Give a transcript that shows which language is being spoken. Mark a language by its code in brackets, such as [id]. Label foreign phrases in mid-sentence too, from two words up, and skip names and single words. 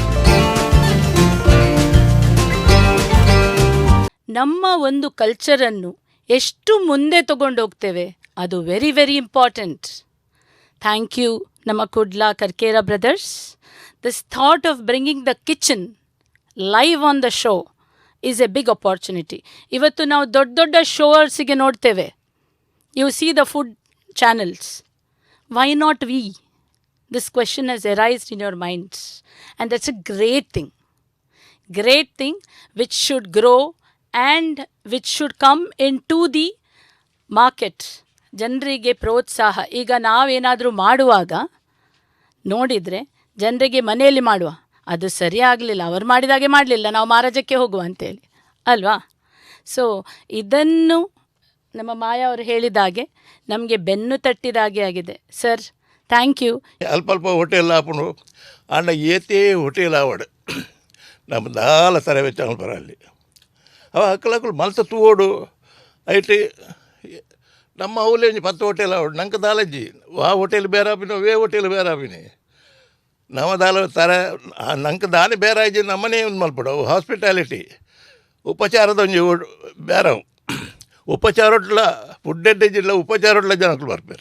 [kn] ನಮ್ಮ ಒಂದು ಕಲ್ಚರನ್ನು ಎಷ್ಟು ಮುಂದೆ ತಗೊಂಡೋಗ್ತೇವೆ, ಅದು [en] very very important. thank you ನಮ್ಮ ಕುಡ್ಲ ಕರ್ಕೇರ ಬ್ರದರ್ಸ್. this thought of bringing the kitchen live on the show is a big opportunity. [kn] ಇವತ್ತು ನಾವು ದೊಡ್ಡ ದೊಡ್ಡ ಶೋವರ್ಸಿಗೆ ನೋಡ್ತೇವೆ. [en] you see the food channels. why not we? this question has arised in your minds and that's a great thing which should grow and which should come into the market. [kn] ಜನರಿಗೆ ಪ್ರೋತ್ಸಾಹ. ಈಗ ನಾವೇನಾದರೂ ಮಾಡುವಾಗ ನೋಡಿದರೆ ಜನರಿಗೆ ಮನೆಯಲ್ಲಿ ಮಾಡುವ, ಅದು ಸರಿ ಆಗಲಿಲ್ಲ, ಅವರು ಮಾಡಿದಾಗೆ ಮಾಡಲಿಲ್ಲ, ನಾವು ಮಹಾರಾಜಕ್ಕೆ ಹೋಗುವ ಅಂತೇಳಿ ಅಲ್ವಾ? ಸೊ ಇದನ್ನು ನಮ್ಮ ಮಾಯಾ ಅವರು ಹೇಳಿದಾಗೆ ನಮಗೆ ಬೆನ್ನು ತಟ್ಟಿದಾಗೆ ಆಗಿದೆ. ಸರ್, [en] thank you. [tcy] ಅಲ್ಪ ಹೋಟೆಲ್ ಆಪನು ಅಣ್ಣ ಏತೇ ಹೋಟೆಲ್ ಆವಡು ನಮ್ಮ ದಾಲ ತರವೆ ಚಾಲ್ಪರಲ್ಲಿ ಅವ ಹಕ್ಕಲಕ್ಕಳು ಮಲ್ತ ತೂಡು ಐಟಿ ನಮ್ಮ ಅವಲೇಂಜಿ 10 ಹೋಟೆಲ್ ಆವಡು ನಂಗೆ ದಾಲಜ್ಜಿ ವಾ ಹೋಟೆಲ್ ಬೇರಾಪಿನ ವೇ ಹೋಟೆಲ್ ಬೇರಾಪಿನಿ ನಮ್ಮ ದಾಲ ತರ ನಂಗೆ ದಾನಿ ಬೇರಾಯ್ಜಿ ನಮ್ಮನೇ ಒಂದು ಮಲ್ಪಡವು ಹಾಸ್ಪಿಟಾಲಿಟಿ ಉಪಚಾರದ ಒಂಜಿ ಬೇರವು ಉಪಚಾರೊಟ್ಲ ಫುಡ್ ಜಿಲ್ಲ ಉಪಚಾರೊಟ್ಲ ಜನಗಳು ಬರ್ಪೇರು.